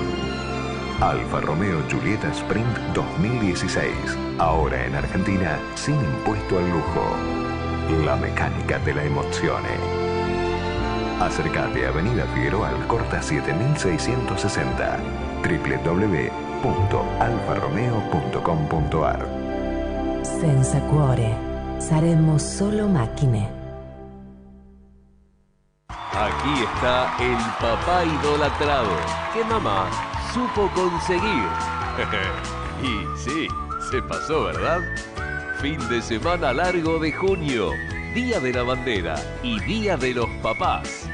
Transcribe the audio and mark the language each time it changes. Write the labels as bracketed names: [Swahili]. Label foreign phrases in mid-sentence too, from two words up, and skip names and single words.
[Spanish] Alfa Romeo Giulietta Sprint 2016. Ahora en Argentina sin impuesto al lujo. La mecánica de la emozione. Acércate a Avenida Figueroa Alcorta 7660. www.alfaromeo.com.ar. [Italian] Senza cuore, saremo solo macchine. [Spanish] Aquí está el papá idolatrado que mamá supo conseguir. Y sí, se pasó, ¿verdad? Fin de semana largo de junio, Día de la Bandera y Día de los Papás.